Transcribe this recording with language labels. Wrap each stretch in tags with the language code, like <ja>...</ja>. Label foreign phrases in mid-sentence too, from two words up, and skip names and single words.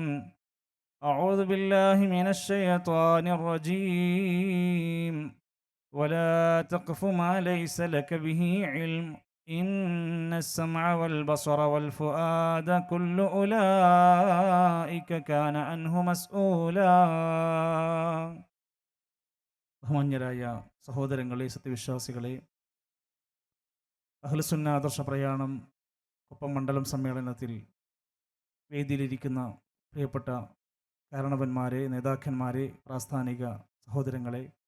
<ar>أعوذ بالله من الشيطان الرجيم. ولا تقف ما ليس لك به علم إن السمع والبصر والفؤاد كل أولئك كان عنه مسؤولا.</ar> <ml>ബഹുമാന്യരായ സഹോദരങ്ങളെ, സത്യവിശ്വാസികളെ, അഹ്ലുസുന്ന ആദർശ പ്രയാണം കൊപ്പം മണ്ഡലം സമ്മേളനത്തിൽ വേദിയിലിരിക്കുന്ന പ്രിയപ്പെട്ട കാരണവന്മാരെ, നേതാക്കന്മാരെ, പ്രാസ്ഥാനിക സഹോദരങ്ങളെ,</ml>